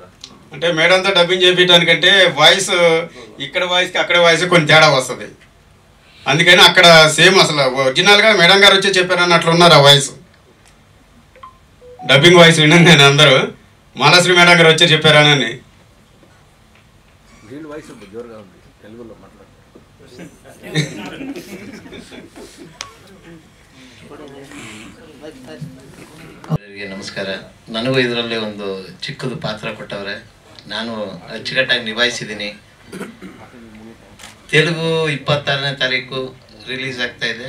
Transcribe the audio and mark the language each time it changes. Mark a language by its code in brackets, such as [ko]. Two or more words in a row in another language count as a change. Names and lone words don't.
[te] అంటే మేడంతో డబ్బింగ్ చేయించడానికంటే వాయిస్ ఇక్కడ వాయిస్కి అక్కడ వాయిస్ కొన్ని తేడా వస్తుంది. అందుకని అక్కడ సేమ్ అసలు ఒరిజినల్గా మేడం గారు వచ్చి చెప్పారన్నట్లు ఉన్నారు ఆ వాయిస్. [en] dubbing voice [te] విన్నాను నేను. అందరూ మాలాశ్రీ మేడం గారు వచ్చి చెప్పారని. [kn] ನಮಸ್ಕಾರ. ನನಗೂ ಇದರಲ್ಲಿ ಒಂದು ಚಿಕ್ಕದು ಪಾತ್ರ ಕೊಟ್ಟವ್ರೆ. ನಾನು ಅಚ್ಚುಕಟ್ಟಾಗಿ ನಿಭಾಯಿಸಿದ್ದೀನಿ. ತೆಲುಗು 26ನೇ ತಾರೀಕು ರಿಲೀಸ್ ಆಗ್ತಾ ಇದೆ.